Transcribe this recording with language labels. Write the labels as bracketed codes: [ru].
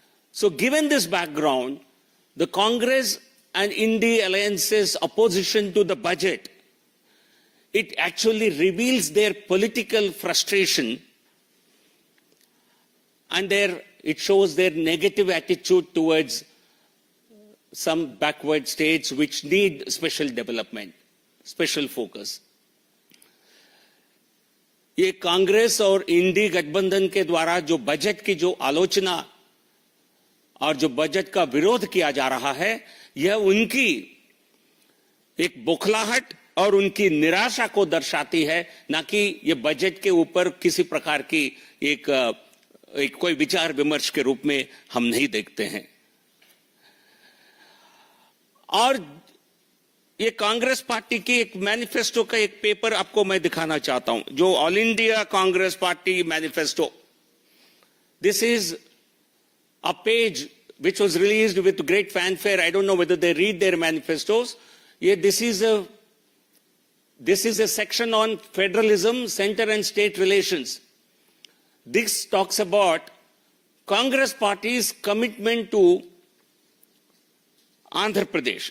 [en] So given this background, the Congress and Indie Alliance's opposition to the budget, it actually reveals their political frustration and it shows their negative attitude towards some backward states which need special development, special focus. [hi] ये कांग्रेस और इंडी गठबंधन के द्वारा जो budget की जो आलोचना और जो बजट का विरोध किया जा रहा है, यह उनकी एक बौखलाहट और उनकी निराशा को दर्शाती है, ना कि ये बजट के ऊपर किसी प्रकार की एक कोई विचार विमर्श के रूप में हम नहीं देखते हैं। और ये कांग्रेस पार्टी की एक मैनिफेस्टो का एक पेपर आपको मैं दिखाना चाहता हूं, जो all India Congress party manifesto. [en] This is a page which was released with great fanfare. I don't know whether they read their manifestos. This is a section on federalism, center and state relations. This talks about Congress party's commitment to Andhra Pradesh.